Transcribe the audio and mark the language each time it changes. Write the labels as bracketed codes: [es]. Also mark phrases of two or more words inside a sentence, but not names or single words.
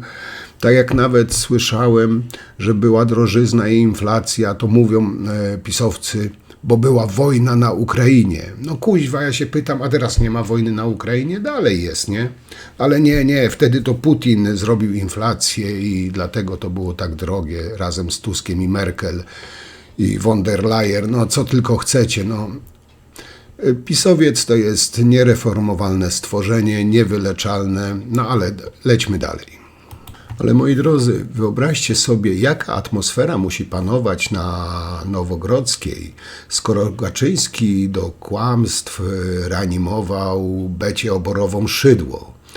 [pl] Tak jak nawet słyszałem, że była drożyzna i inflacja, to mówią pisowcy, bo była wojna na Ukrainie. Kuźwa, ja się pytam, a teraz nie ma wojny na Ukrainie? Dalej jest, nie? Ale nie, wtedy to Putin zrobił inflację i dlatego to było tak drogie, razem z Tuskiem i Merkel i von der Leyen, co tylko chcecie, Pisowiec to jest niereformowalne stworzenie, niewyleczalne, ale lećmy dalej. Ale moi drodzy, wyobraźcie sobie, jaka atmosfera musi panować na Nowogrodzkiej, skoro Kaczyński do kłamstw reanimował Becię Oborową Szydło.